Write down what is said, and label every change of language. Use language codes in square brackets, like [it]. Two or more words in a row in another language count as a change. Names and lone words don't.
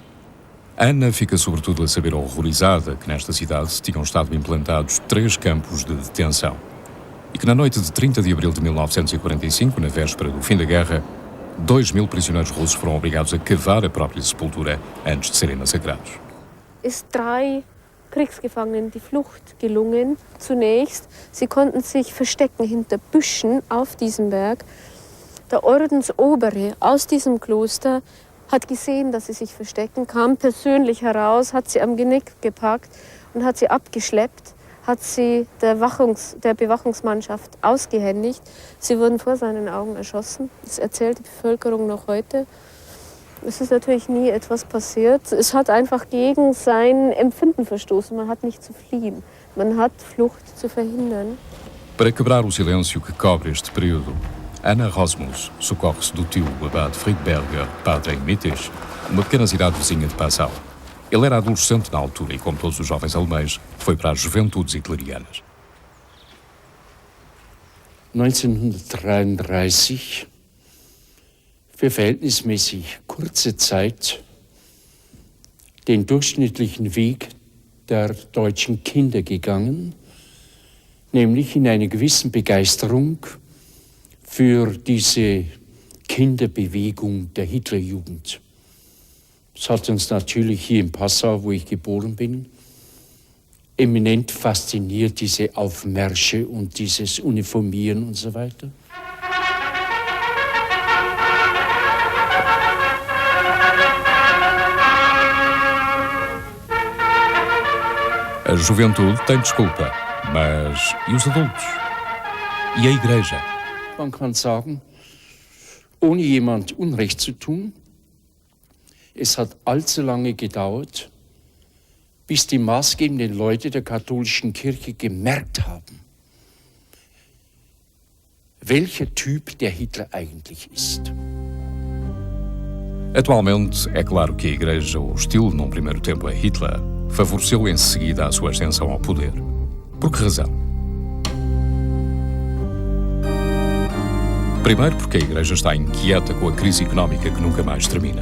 [pt] Anna fica sobretudo a saber horrorizada que nesta cidade tinham estado implantados 3 campos de detenção e que na noite de 30 de abril de 1945, na véspera do fim da guerra, 2.000 prisioneiros russos foram obrigados a cavar a própria sepultura antes de serem massacrados. [de] Ist 3 Kriegsgefangenen die Flucht gelungen. Zunächst, sie konnten sich verstecken hinter Büschen auf diesem Berg. Der Ordensobere aus diesem Kloster hat gesehen, dass sie sich verstecken, kam persönlich heraus, hat sie am Genick gepackt und hat sie abgeschleppt, hat sie der Bewachungsmannschaft ausgehändigt. Sie wurden vor seinen Augen erschossen. Das erzählt die Bevölkerung noch heute. Es ist natürlich nie etwas passiert. Es hat einfach gegen sein Empfinden verstoßen. Man hat nicht zu fliehen. Man hat Flucht zu verhindern. [pt] Para quebrar o silêncio que cobre este período, Anna Rosmus socorre-se do tio, o abade Friedberger, padre em Mittig, uma pequena cidade vizinha de Passau. Ele era adolescente na altura e, como todos os jovens alemães, foi para as juventudes hitlerianas. [de] 1933, für verhältnismäßig kurze Zeit, den durchschnittlichen Weg der deutschen Kinder gegangen, nämlich in einer gewissen Begeisterung für diese Kinderbewegung der Hitlerjugend. Das hat uns natürlich hier in Passau, wo ich geboren bin, eminent fasziniert, diese Aufmärsche und dieses Uniformieren und so weiter. [pt] A juventude tem desculpa, mas e os adultos? E a igreja? [de] Man kann sagen, ohne jemand Unrecht zu tun, es hat allzu lange gedauert, bis die maßgebenden Leute der katholischen Kirche gemerkt haben, welcher Typ der Hitler eigentlich ist. [pt] Atualmente, é claro que a Igreja, hostil num primeiro tempo a Hitler, favoreceu em seguida a sua ascensão ao poder. Por que razão? Primeiro porque a Igreja está inquieta com a crise económica que nunca mais termina.